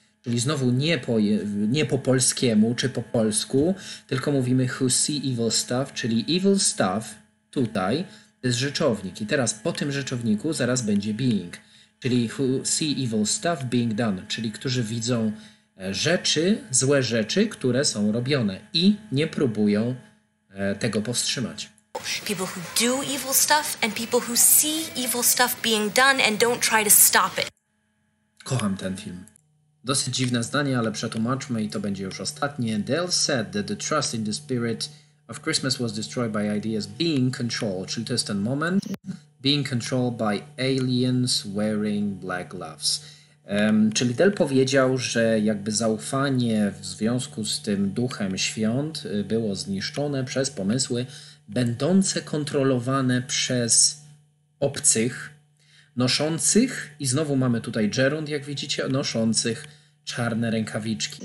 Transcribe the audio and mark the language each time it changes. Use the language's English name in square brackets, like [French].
[Polish] Czyli znowu nie po polskiemu czy po polsku, tylko mówimy [English] who see evil stuff, [Polish] czyli [English] evil stuff [Polish] tutaj to jest rzeczownik. I teraz po tym rzeczowniku zaraz będzie being, czyli [English] who see evil stuff being done, [Polish] czyli którzy widzą rzeczy, złe rzeczy, które są robione i nie próbują tego powstrzymać. [English] People who do evil stuff and people who see evil stuff being done and don't try to stop it. [Polish] Kocham ten film. Dosyć dziwne zdanie, ale przetłumaczmy i to będzie już ostatnie. [English] Dale said that the trust in the spirit of Christmas was destroyed by ideas being controlled, [Polish] czyli to jest ten moment, [English] being controlled by aliens wearing black gloves. [Polish] Czyli Dale powiedział, że jakby zaufanie w związku z tym duchem świąt było zniszczone przez pomysły będące kontrolowane przez obcych, noszących, i znowu mamy tutaj gerund, jak widzicie, noszących czarne rękawiczki.